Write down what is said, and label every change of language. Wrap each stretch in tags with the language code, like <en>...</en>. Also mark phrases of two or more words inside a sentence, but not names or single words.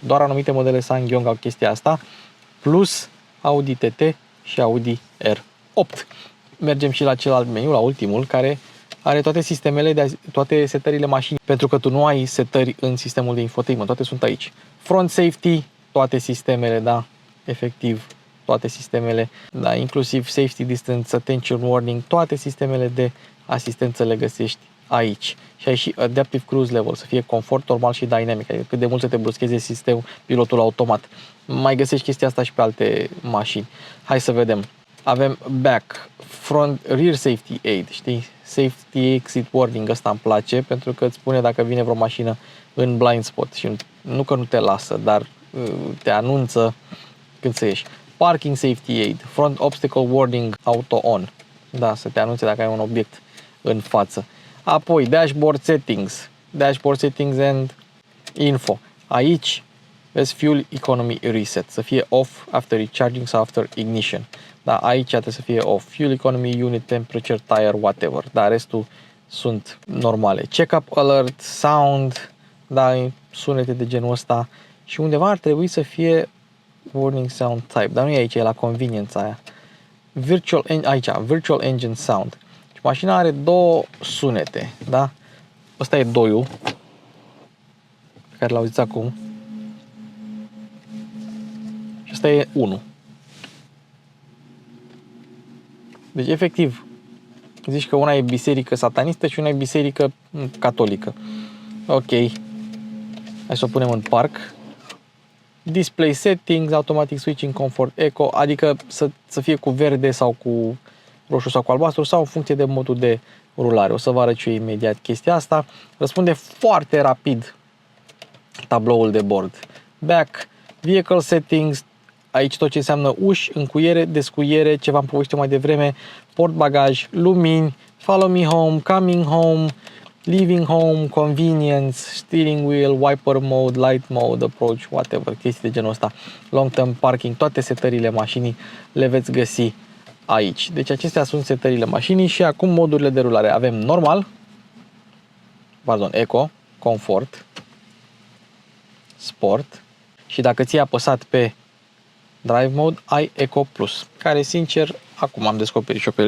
<ro>Doar anumite modele SsangYong au chestia asta, plus Audi TT și Audi R8. Mergem și la celălalt meniu, la ultimul, care are toate sistemele, toate setările mașinii, pentru că tu nu ai setări în sistemul de infotainment, toate sunt aici.</ro> <en>Front safety,</en> <ro>toate sistemele, da, efectiv, toate sistemele, da, inclusiv</ro> <en>safety distance, attention warning,</en> <ro>toate sistemele de asistență le găsești aici. Și ai și</ro> <en>adaptive cruise level,</en> <ro>să fie confort normal și dynamic, adică cât de mult să te bruscheze sistemul, pilotul automat. Mai găsești chestia asta și pe alte mașini. Hai să vedem.</ro> <en>Avem back, front, rear safety aid, știi? Safety exit warning,</en> <ro>ăsta îmi place pentru că îți spune dacă vine vreo mașină în</ro> <en>blind spot</en> <ro>și nu că nu te lasă, dar te anunță când să ieși.</ro> <en>Parking safety aid, front obstacle warning auto on,</en> <ro>da, să te anunțe dacă ai un obiect în față.</ro> <en>Apoi dashboard settings and info.</en> <ro>Aici vezi</ro> <en>fuel economy reset,</en> <ro>să fie</ro> <en>off after recharging sau after ignition.</en> <ro>Da, aici trebuie să fie off.</ro> <en>Fuel economy, unit temperature, tire, whatever.</en> <ro>Da, restul sunt normale.</ro> <en>Check-up alert, sound,</en> <ro>da, sunete de genul ăsta. Și undeva ar trebui să fie</ro> <en>warning sound type,</en> <ro>dar nu e aici, e la convenience aia.</ro> <en>Virtual engine sound.</en> <ro>Și mașina are două sunete, da? Ăsta e 2-ul, pe care l-auziți acum. Și ăsta e 1. Deci, efectiv, zici că una e biserică satanistă și una e biserică catolică. Ok. Hai să o punem în parc.</ro> <en>Display settings, automatic switching, comfort,</en> <ro>eco, adică să fie cu verde sau cu roșu sau cu albastru sau în funcție de modul de rulare. O să vă arăt și eu imediat chestia asta. Răspunde foarte rapid tabloul de bord.</ro> <en>Back, vehicle settings,</en> <ro>aici tot ce înseamnă uși, încuiere, descuiere, ce v-am povestit mai devreme, portbagaj, lumini,</ro> <en>follow me home,</en> <ro>coming home,</ro> <en>leaving home, convenience, steering wheel, wiper mode, light mode, approach, whatever,</en> <ro>chestii de genul ăsta,</ro> <en>long term parking,</en> <ro>toate setările mașinii le veți găsi aici. Deci acestea sunt setările mașinii și acum modurile de rulare. Avem normal, eco, comfort, sport și dacă ți-ai apăsat pe</ro> <en>drive mode,</en> <ro>ai Eco Plus, care sincer, acum am descoperit și-o pe el.</ro>